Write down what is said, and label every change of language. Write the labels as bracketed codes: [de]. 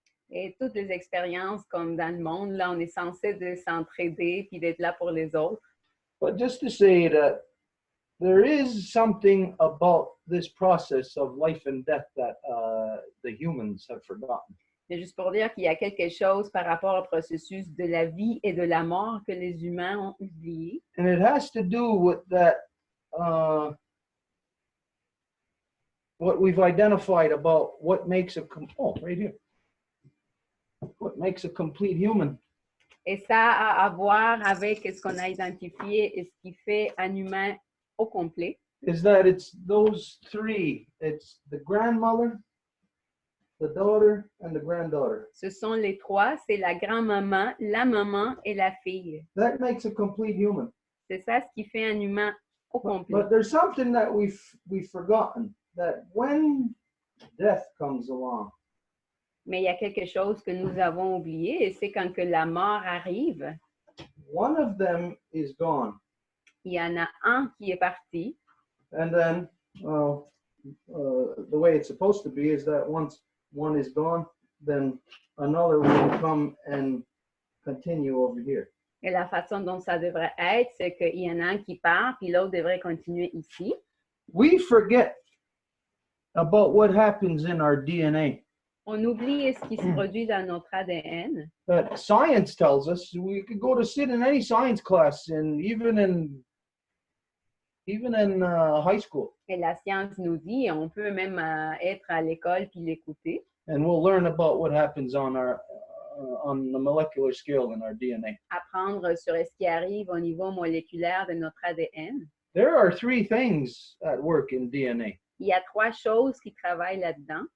[fr] Et toutes les expériences comme dans le monde, là, on est censé s'entraider puis d'être là pour les autres. [en] But just to say that there is something about this process of life and death that the humans have forgotten. [fr] C'est juste pour dire qu'il y a quelque chose par rapport au processus de la vie et de la mort que les humains ont oublié. [en] And it has to do with that, what we've identified about what makes right here. What makes a complete human. [fr] Et ça a à voir avec ce qu'on a identifié et ce qui fait un humain au complet. [en] Is that it's those three. It's the grandmother, the daughter, and the granddaughter. [fr] Ce sont les trois, c'est la grand-maman, la maman et la fille. [en] That makes a complete human. [fr] C'est ça ce qui fait un humain au complet. [en] But there's something that we've forgotten, that when death comes along. [fr] Mais il y a quelque chose que nous avons oublié, et c'est quand que la mort arrive. [en] One of them is gone. [fr] Il y en a un qui est parti. [en] And then the way it's supposed to be is that once one is gone, then another will come and continue over here. [fr] Et la façon dont ça devrait être, c'est qu'il y en a un qui part, puis l'autre devrait continuer ici. [en] We forget about what happens in our DNA. [fr] On oublie ce qui se produit dans notre ADN. [en] That science tells us. We could go to sit in any science class, and even in high school. [fr] Et la science nous dit, on peut même être à l'école puis l'écouter. [en] And we'll learn about what happens on the molecular scale in our DNA. [fr] Apprendre sur ce qui arrive au niveau moléculaire de notre ADN. [en] There are three things at work in DNA. [fr] Il y a trois choses qui travaillent là-dedans.